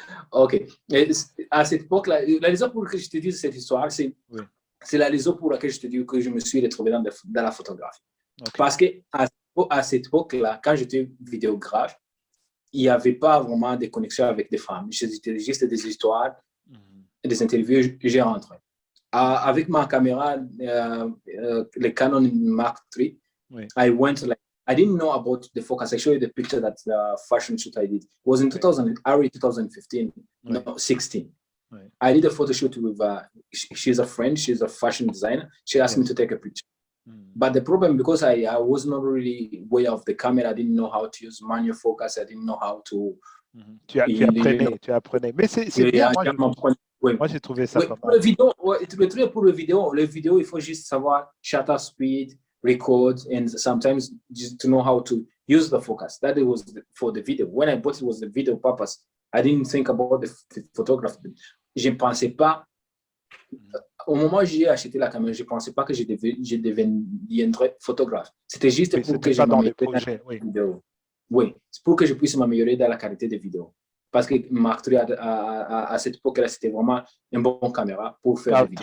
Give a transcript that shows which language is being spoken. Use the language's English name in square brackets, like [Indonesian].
[French] OK. Et à cette époque-là, la raison pour laquelle je te dis cette histoire, c'est la raison pour laquelle je te dis que je me suis retrouvé dans la photographie. Parce qu'à cette époque-là, quand j'étais vidéographe, il n'y avait pas vraiment de connexion avec des femmes. C'était juste des histoires, des interviews que j'ai rentrées. Avec ma caméra, [English] le Canon Mark III, I didn't know about the focus. I showed you the picture that fashion shoot I did. It was in early 2015, 16. I did a photo shoot with, she's a friend, she's a fashion designer. She asked me to take a picture. But the problem, because I was not really aware of the camera, I didn't know how to use manual focus, I didn't know how to... [French] Tu apprenais. Mais c'est bien, moi j'ai trouvé ça pas mal. Pour le vidéo, il faut juste savoir shutter speed, [English] record, and sometimes just to know how to use the focus. That it was for the video. When I bought it was the video purpose. I didn't think about the photography. [French] Je ne pensais pas, au moment où j'ai acheté la caméra, je ne pensais pas que je deviendrais photographe. C'était juste pour que je m'améliore dans la vidéo. Oui, c'est pour que je puisse m'améliorer dans la qualité des vidéos. Parce que Mark III, à cette époque-là, c'était vraiment une bonne caméra pour faire des vidéos.